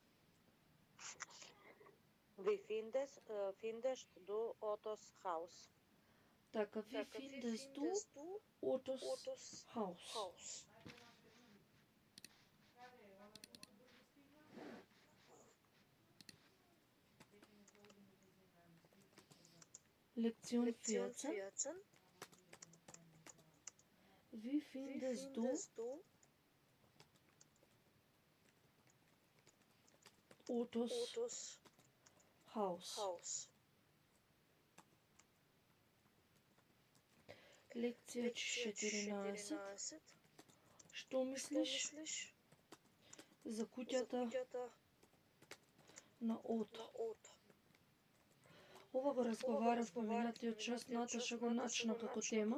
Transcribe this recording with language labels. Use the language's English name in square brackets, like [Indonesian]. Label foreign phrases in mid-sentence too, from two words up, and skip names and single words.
[German] Vi findest du Ottos Haus. Така, wie findest du Ottos Haus. Lektion 14. Wie findest du Ottos Haus? [Macedonian] Лекција 14. Што мислиш за куќата на Ото? Ова го разговарав поминатиот час, Наташа го начна како тема.